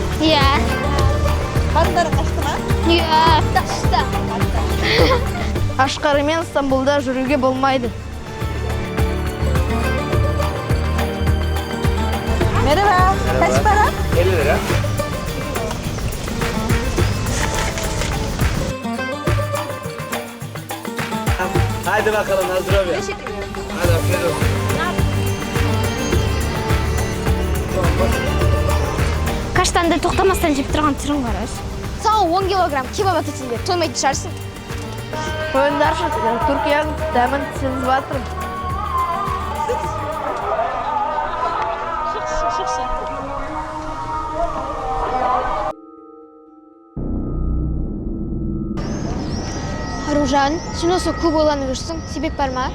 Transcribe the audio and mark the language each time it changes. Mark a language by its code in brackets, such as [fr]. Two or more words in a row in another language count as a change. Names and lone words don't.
[kk] Иә. Қарындары қашты ма? Иә, ташты. Ашқарымен Стамбулда жүруге болмайды. [tr] Merhaba, kaç para? 50 lira. Hadi bakalım hazır ol ya. Hadi afiyet olsun. [kk] Каштанды тоқтамастан жеп тұрған түрің бар өз. Сау 10 килограмм кебаб әкетсеңдер, тоймайтын шығарсың. Қойындаршы, Түркияның дәмін сезіп жатырмын. Аружан, сен осы көп ойланып жүрсің, себеп бар ма?